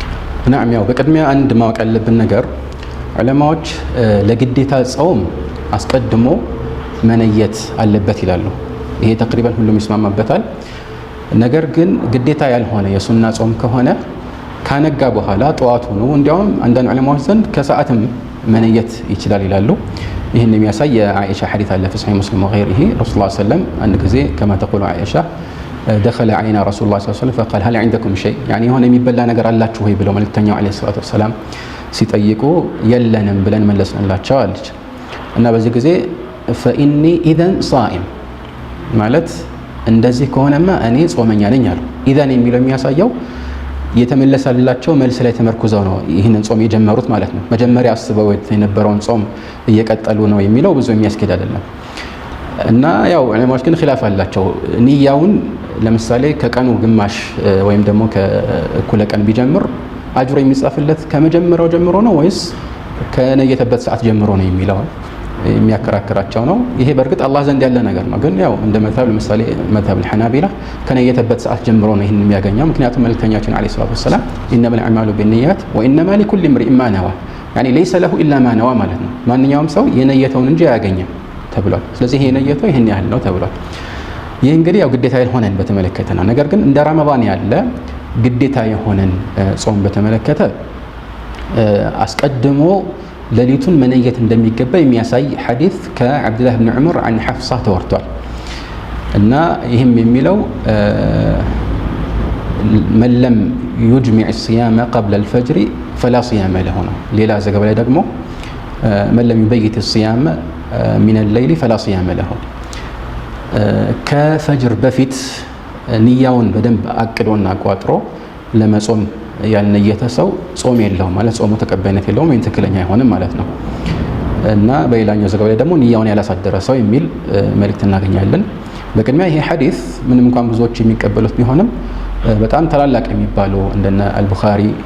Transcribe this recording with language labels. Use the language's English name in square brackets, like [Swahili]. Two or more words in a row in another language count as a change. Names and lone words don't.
[Amharic] ናም ያው በቅድሚያ አንድ ማወቅ ያለብን ነገር ዑለማዎች ለግዴታ ጾም አስቀድሞ መነየት አለበት ይላሉ። ይሄ ተቅሪበን ሁሉም ይስማማበታል። ነገር ግን ግዴታ ያልሆነ የሱና ጾም ከሆነ ካነጋ በኋላ ጠዋቱ ነው እንዲያውም አንዳንድ ዑለማዎች ዘንድ ከሰዓትም መነየት ይችላል ይላሉ። ይህን የሚያሳይ የአኢሻ ሐዲስ አለ [Arabic] في صحيح مسلم وغيره رسول الله صلى الله عليه وسلم [Amharic] አንድ ጊዜ [Arabic] كما تقول عائشة دخل علينا رسول الله صلى الله عليه وسلم فقال هل عندكم شيء يعني [Amharic] የሆነ የሚበላ ነገር አላችሁ ወይ ብለው መልእክተኛው [Arabic] عليه الصلاه والسلام [Amharic] ሲጠይቁ የለንም ብለን መለስንላቸው አለች። እና በዚህ ጊዜ [Arabic] فإني إذا صائم [Amharic] ማለት እንደዚህ ከሆነማ እኔ ጾመኛ ነኝ አሉ። ኢዛን የሚለው የሚያሳየው የተመለሰላቸው መልስ ላይ ተመርኩዘው ነው ይህንን ጾም የጀመሩት ማለት ነው። መጀመሪያ አስበው የነበረውን ጾም እየቀጠሉ ነው የሚለው ብዙ የሚያስኬድ አይደለም። እና ያው ዑለማዎች ግን ኺላፍ አላቸው። ንያውን ለምሳሌ ከቀኑ ግማሽ ወይም ደግሞ ከእኩለ ቀን ቢጀምር አጅሮ የሚጻፍለት ከመጀመሪያው ጀምሮ ነው ወይስ ከነየተበት ሰዓት ጀምሮ ነው የሚለው የሚያከራክራቸው ነው። ይሄ በእርግጥ አላህ ዘንድ ያለ ነገር ነው። ግን ያው እንደ መዝሀብ ለምሳሌ መዝሀብ الحنابلة ከነየተበት ሰዓት ጀምሮ ነው ይሄን የሚያገኘው። ምክንያቱም መልእክተኛችን [Arabic] عليه الصلاه والسلام انما الاعمال بالنيات وانما لكل امرئ ما نوى يعني ليس له الا ما نوى [Amharic] ማለት ነው። ማንኛውም ሰው የነየተውን እንጂ አያገኝም ተብሏል። ስለዚህ ይሄ የነየተው ይሄን ያህል ነው ተብሏል። ይሄ እንግዲህ ያው ግዴታ የሆነን በተመለከተ ነው። ነገር ግን እንደ ረመዳን ያለ ግዴታ የሆነን ጾም በተመለከተ አስቀድሞ ሌሊቱን መነየት እንደሚገባ የሚያሳይ ሐዲስ ከአብዱላህ ኢብኑ ዑመር [Arabic] عن حفصة [Amharic] ተወርቷል። እና ይህም የሚለው [Arabic] من لم يجمع الصيام قبل الفجر فلا صيام له [Amharic] ነው። ሌላ ዘገባ ላይ ደግሞ [Arabic] من لم يبيت الصيام من الليل فلا صيام له [Amharic] ከፈጅር በፊት ንያውን በደንብ አቅዶና አቋጥሮ ለመጾም ያልነየተ ሰው ጾም የለውም ማለት ጾሙ ተቀባይነት የለውም ወይም ትክክለኛ አይሆንም ማለት ነው። እና በሌላኛው ዘገባ ላይ ደግሞ ንያውን ያላሳደረ ሰው የሚል መልእክት እናገኛለን። በቅድሚያ ይሄ ሐዲስ ምንም እንኳን ብዙዎች የሚቀበሉት ቢሆንም በጣም ታላላቅ የሚባሉ እንደነ አልቡኻሪ